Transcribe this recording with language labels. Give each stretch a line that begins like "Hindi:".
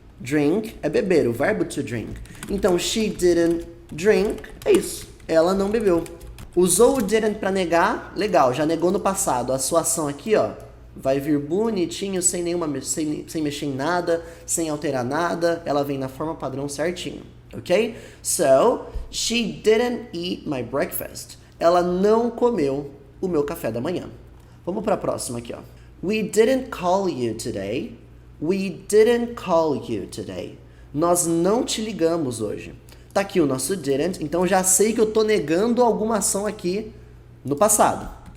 Portuguese: Drink é beber, o verbo to drink. Então,
English: she didn't drink,
Portuguese: é isso. Ela não bebeu. Usou o didn't para negar, legal, já negou no passado. A sua ação aqui, ó, vai vir bonitinho, sem mexer em nada, sem alterar nada. Ela vem na forma padrão certinho, ok?
English: So, she didn't eat my breakfast.
Portuguese: Ela não comeu o meu café da manhã. Vamos para a próxima aqui, ó.
English: We didn't call you today. We didn't call you today.
Portuguese: Nós não te ligamos hoje. Tá aqui o nosso didn't, então já sei que eu tô negando alguma ação aqui no passado.